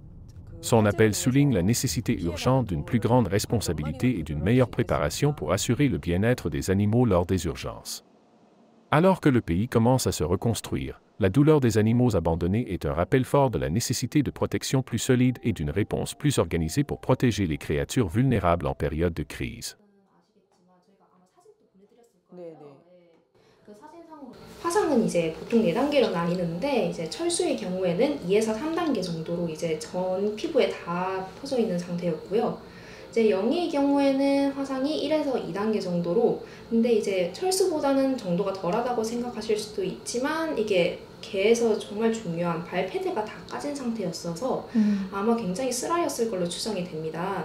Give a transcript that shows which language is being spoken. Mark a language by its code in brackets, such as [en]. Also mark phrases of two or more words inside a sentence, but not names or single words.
[fr] Son appel souligne la nécessité urgente d'une plus grande responsabilité et d'une meilleure préparation pour assurer le bien-être des animaux lors des urgences. Alors que le pays commence à se reconstruire, la douleur des animaux abandonnés est un rappel fort de la nécessité de protection plus solide et d'une réponse plus organisée pour protéger les créatures vulnérables en période de crise. [ko] 화상은 이제 보통 4단계로 나뉘는데 이제 철수의 경우에는 2에서 3단계 정도로 이제 전 피부에 다 퍼져 있는 상태였고요. 이제 영희의 경우에는 화상이 1에서 2단계 정도로, 근데 이제 철수보다는 정도가 덜하다고 생각하실 수도 있지만 이게 개에서 정말 중요한 발패드가 다 까진 상태였어서 아마 굉장히 쓰라렸을 걸로 추정이 됩니다.